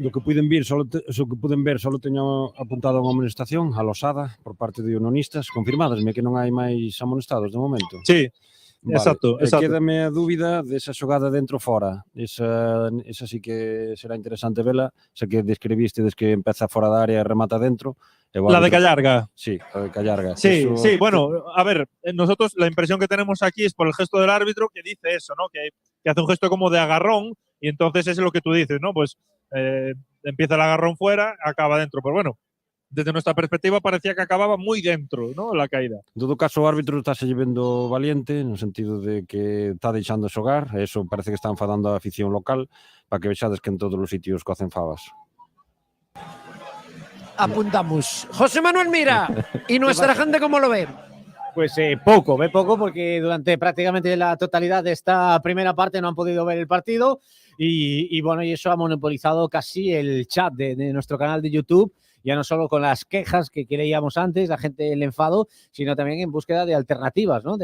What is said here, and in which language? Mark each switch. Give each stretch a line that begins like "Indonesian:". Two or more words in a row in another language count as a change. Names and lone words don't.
Galician: Do que puiden ver, solo teño apuntado unha amonestación a Losada por parte de unionistas, confirmadasme que non hai máis amonestados de momento.
Spanish: Sí, exacto.
Galician: Quédame a dúbida desa xogada dentro fora. Esa sí que será interesante vela, xa que describiste que empeza fora da área e remata dentro.
Spanish: La de Callarga. Sí, la de Callarga. Sí, sí, bueno, a ver, nosotros la impresión que tenemos aquí es por el gesto del árbitro que dice eso, ¿no? Que hace un gesto como de agarrón y entonces es lo que tú dices, ¿no? Pues empieza el agarrón fuera, acaba dentro. Pero bueno, desde nuestra perspectiva parecía que acababa muy dentro, ¿no? La caída.
Galician: En todo caso, o árbitro está se vendo valiente no sentido de que está deixando xogar, eso parece que está enfadando a afición local para que vexades que en todos os sitios cocen fabas. Apuntamos.
Spanish: José Manuel Mira, ¿y nuestra gente cómo lo ve? Pues poco porque durante prácticamente la totalidad de esta primera parte no han podido ver el partido y bueno, y eso ha monopolizado casi el chat de nuestro canal de YouTube, ya no solo con las quejas que leíamos antes, la gente, el enfado, sino también en búsqueda de alternativas, ¿no?